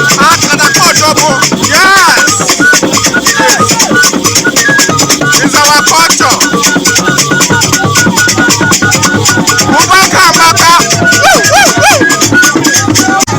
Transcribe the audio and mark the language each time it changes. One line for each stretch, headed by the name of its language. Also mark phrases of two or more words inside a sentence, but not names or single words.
Igbo: Akata kpọjọ bụ,
English: yes! It's our culture.
Igbo: Ụmụaka amaka. Woo, woo, woo!